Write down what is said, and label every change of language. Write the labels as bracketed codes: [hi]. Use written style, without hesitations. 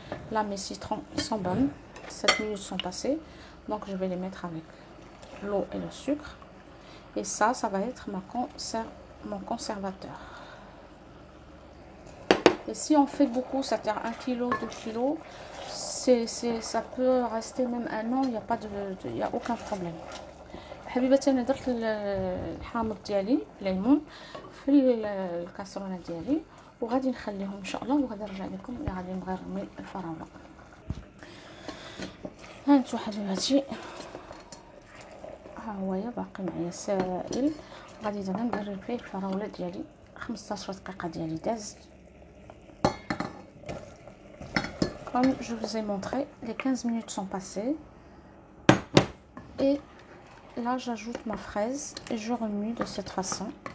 [fr] Là, mes citrons sont bons. 7 minutes sont passées. Donc, je vais les mettre avec l'eau et le sucre. Et ça va être mon conservateur. Et si on fait beaucoup, c'est-à-dire 1 kg, 2 kg, ça peut rester même un an, il n'y a aucun problème. [ar] حبيباتي انا درت الحامض ديالي الليمون في الكاسرونه ديالي وغادي نخليهم ان شاء الله، وغادي نرجع لكم اللي غادي نبغي نرمي الفراوله. ها انتو حبيباتي، ها هويا باقي معايا سائل. غادي دابا ندير فيه الفراوله ديالي. 15 دقيقه ديالي داز. [fr] Comme je vous ai montré, les 15 minutes sont passées. Et là, j'ajoute ma fraise et je remue de cette façon.